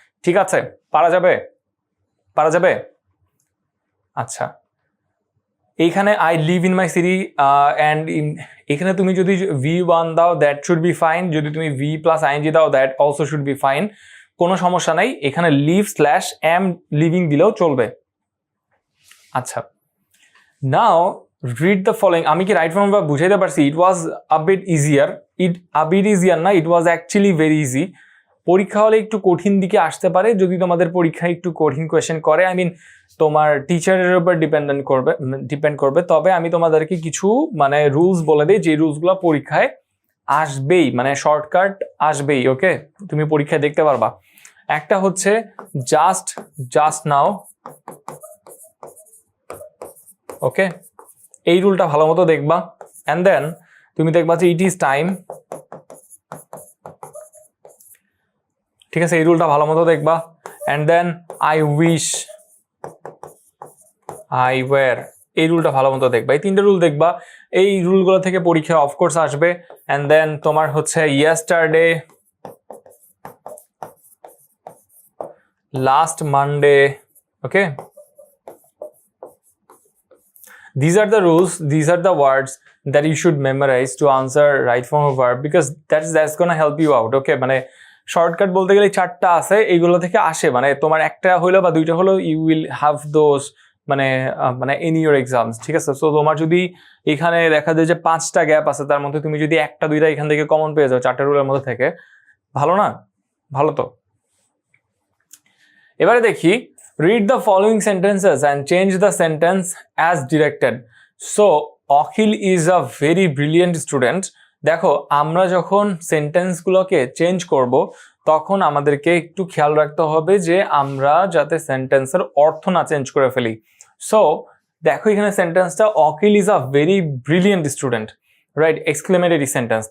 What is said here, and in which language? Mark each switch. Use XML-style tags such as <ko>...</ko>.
<bn>ঠিক আছে, পারা যাবে? আচ্ছা, এইখানে</bn> <en>I live in my city</en> <bn>and এখানে তুমি যদি V1 দাও</bn> <en>that should be fine,</en> <bn>যদি তুমি V plus ing দাও</bn> <en>that also should be fine,</en> <bn>কোনো সমস্যা নাই। এখানে live/am living দিলেও চলবে।</bn> <en>আচ্ছা, now read the following.</en> <bn>আমি কি রাইট ফর্ম ভার্ব বুঝাইতে পারছি?</bn> <en>It was a bit easier না, it was actually very easy.</en> <bn>পরীক্ষা হলে একটু কঠিন দিকে আসতে পারে যদি তোমাদের পরীক্ষায় একটু কঠিন কোয়েশ্চেন করে,</bn> <en>I mean</en> <bn>তোমার টিচারের উপর ডিপেন্ড করবে। তবে আমি তোমাদেরকে কিছু মানে রুলস বলে দিই, যে রুলসগুলো পরীক্ষায় আসবেই, মানে শর্টকাট আসবেই, ওকে, তুমি পরীক্ষায় দেখতে পারবা। একটা হচ্ছে</bn> <en>just now,</en> <bn>ওকে, এই রুলটা ভালো মতো দেখবা।</bn> <en>and then</en> <bn>তুমি দেখবা যে</bn> <en>it is time,</en> <bn>ঠিক আছে, এই রুলটা ভালো মতো দেখবা।</bn> <en>and then I wish, I were,</en> <bn>এই রুলটা ভালো মতো দেখবা। এই তিনটে রুল দেখবা, এই রুলগুলো থেকে পরীক্ষা অফকোর্স আসবে।</bn> <en>and then</en> <bn>তোমার হচ্ছে</bn> <en>Yesterday, last Monday, okay, these are the rules, these are the words that you should memorize to answer right form of verb, because that's gonna help you out, okay?</en> <bn>মানে shortcut বলতে গেলে 4টা আছে, এইগুলো থেকে আসে, মানে তোমার একটা হইলো বা 2টা হলো,</bn> <en>you will have those</en> <bn>মানে</bn> <en>in your exams,</en> <bn>ঠিক আছে? সো তোমার যদি এখানে দেখা যায় যে 5টা গ্যাপ আছে, তার মধ্যে তুমি যদি 1টা 2টা এখান থেকে কমন পেয়ে যাও 4টা রুলের মধ্যে থেকে, ভালো না? ভালো তো। এবারে দেখি,</bn> <en>read the following sentences and change the sentence as directed. So Akhil is a very brilliant student.</en> <bn>দেখো, আমরা যখন সেন্টেন্সগুলোকে চেঞ্জ করব তখন আমাদেরকে একটু খেয়াল রাখতে হবে যে আমরা যাতে সেন্টেন্সের অর্থ না চেঞ্জ করে ফেলি। সো দেখো এখানে সেন্টেন্সটা</bn> <en>Akhil is a very brilliant student,</en> <bn>right, exclamatory sentence.</bn>